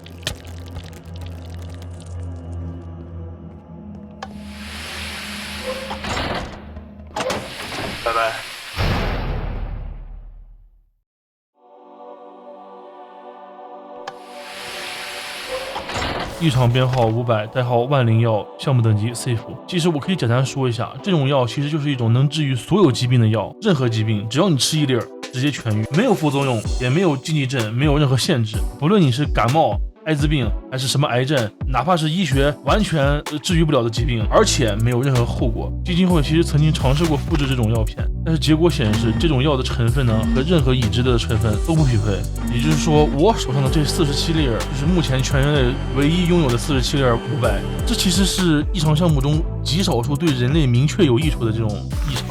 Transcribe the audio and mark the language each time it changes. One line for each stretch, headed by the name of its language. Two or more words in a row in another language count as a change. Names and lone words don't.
Chinese: 拜拜。异常編號500，代號萬靈藥，項目等級 safe。其實我可以簡單說一下，這種藥其實就是一種能治癒所有疾病的藥，任何疾病只要你吃一粒兒，直接痊癒，沒有副作用，也沒有禁忌症，沒有任何限制。不論你是感冒、艾滋病還是什麼癌症，哪怕是醫學完全治癒不了的疾病，而且沒有任何後果。基金会其實曾經嘗試過複製這種藥片，但是結果顯示，這種藥的成分呢和任何已知的成分都不匹配。也就是說，我手上的這47粒兒，就是目前全人類唯一擁有的47粒500。這其實是異常項目中極少數對人類明確有益處的這種異常。